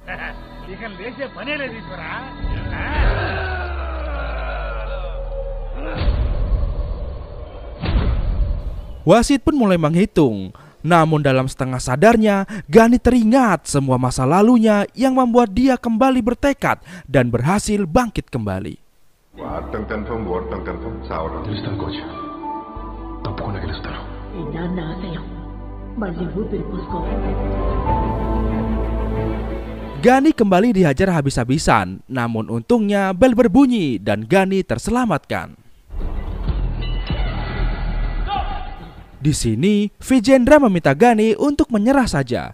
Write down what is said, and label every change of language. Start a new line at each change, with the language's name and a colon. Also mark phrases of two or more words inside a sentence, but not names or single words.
Indonesian: Wasit pun mulai menghitung. Namun dalam setengah sadarnya, Gani teringat semua masa lalunya yang membuat dia kembali bertekad dan berhasil bangkit kembali.
Telugu: వాడటం కన్ఫర్మ్ ఓడటం కన్ఫర్మ్ చావడం గెలుస్తాను కోచ్, తప్పకుండా గెలుస్తాను. ఈ నాన్న ఆశయం మళ్ళీ ఊపిరి పోసుకోవాలి.
Indonesian: Gani kembali dihajar habis-habisan, namun untungnya bel berbunyi dan Gani terselamatkan. Di sini, Vijendra meminta Gani untuk menyerah saja.